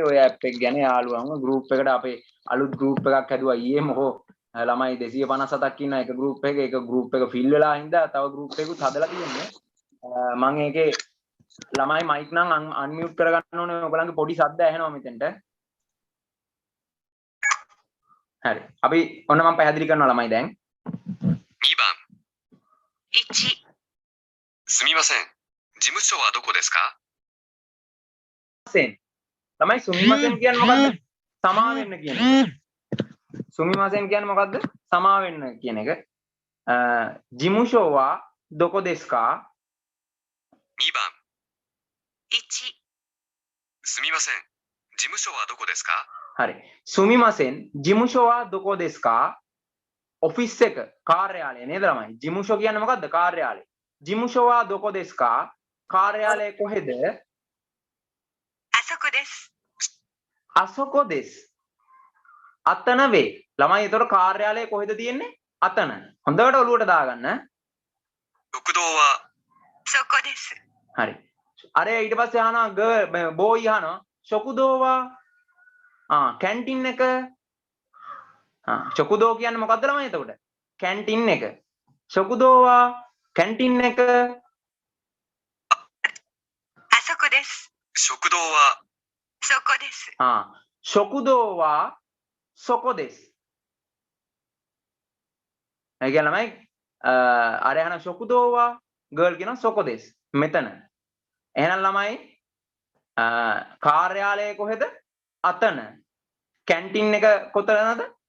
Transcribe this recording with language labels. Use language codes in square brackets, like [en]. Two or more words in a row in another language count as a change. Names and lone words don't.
[si] ඔය ඇප් එක ගැන යාළුවන්ව ගෲප් එකට අපේ අලුත් ගෲප් එකක් හැදුවා ඊයේ මොකෝ ළමයි 257ක් ඉන්න එක ගෲප් එක. ඒක ගෲප් එක ෆිල් වෙලා හින්දා තව ගෲප් එකකුත් හදලා තියෙන්නේ. මම ඒකේ ළමයි මයික් නම් අන්මියුට් කරගන්න ඕනේ. ඔයගලන්ගේ පොඩි ශබ්ද ඇහෙනවා මෙතෙන්ට. හරි. අපි ඔන්න මම පැහැදිලි කරනවා ළමයි දැන්. [ja] 2 番。1。すみません。事務所はどこですか [si] ළමයි සුමිමසෙන් කියන්නේ මොකද්ද? සමා වෙන්න කියන එක. සුමිමසෙන් කියන්නේ මොකද්ද? සමා වෙන්න කියන එක. [ja] 事務所は どこですか? 2 番。1。すみません。事務所はどこですか හරි. すみません 事務所は どこですか? [si] ඔෆිස් එක කාර්යාලය නේද ළමයි? ජිමුෂෝ කියන්නේ මොකද්ද? කාර්යාලය. [ja] 事務所は どこですか? [si] කාර්යාලය කොහෙද? [ja] あそこです. あそこです. [si] අතන වේ. ළමයි ඒතකොට කාර්යාලය කොහෙද තියෙන්නේ? අතන. හොඳට ඔලුවට දාගන්න. [ja] 食堂はそこです。 [si] හරි. අර ඊට පස්සේ අහනවා බෝයි අහනවා ශොකුදෝවා කැන්ටින් එක ශොකුදෝ කියන්නේ මොකද්ද ළමයි එතකොට? කැන්ටින් එක. ශොකුදෝවා කැන්ටින් එක [ja] あそこです。食堂はそこです。食堂は そこです. [si] ඒ කියන්නේ ළමයි අර අහන ශොකුදෝවා ගර්ල් කියනවා [ja] そこです. [si] මෙතන. එහෙනම් ළමයි කාර්යාලය කොහෙද? අතන. කැන්ටින් එක කොතනද?